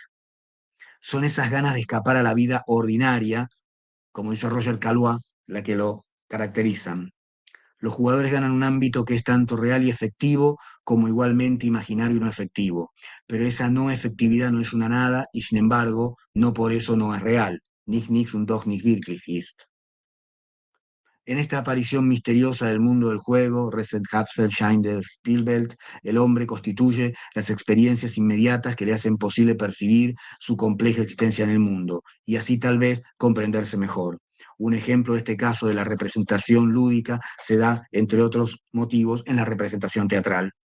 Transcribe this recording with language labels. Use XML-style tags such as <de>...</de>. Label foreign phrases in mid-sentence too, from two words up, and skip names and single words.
<es>Son esas ganas de escapar a la vida ordinaria, como dice Roger Caillois, la que lo caracterizan. Los jugadores ganan un ámbito que es tanto real y efectivo como igualmente imaginario y no efectivo. Pero esa no efectividad no es una nada y sin embargo no por eso no es real.</es> <de>Nicht nichts und doch nicht wirklich ist.</de> <es>En esta aparición misteriosa del mundo del juego, Reset-Hapsel-Schein de Spielberg, el hombre constituye las experiencias inmediatas que le hacen posible percibir su compleja existencia en el mundo y así tal vez comprenderse mejor. Un ejemplo de este caso de la representación lúdica se da, entre otros motivos, en la representación teatral.</es>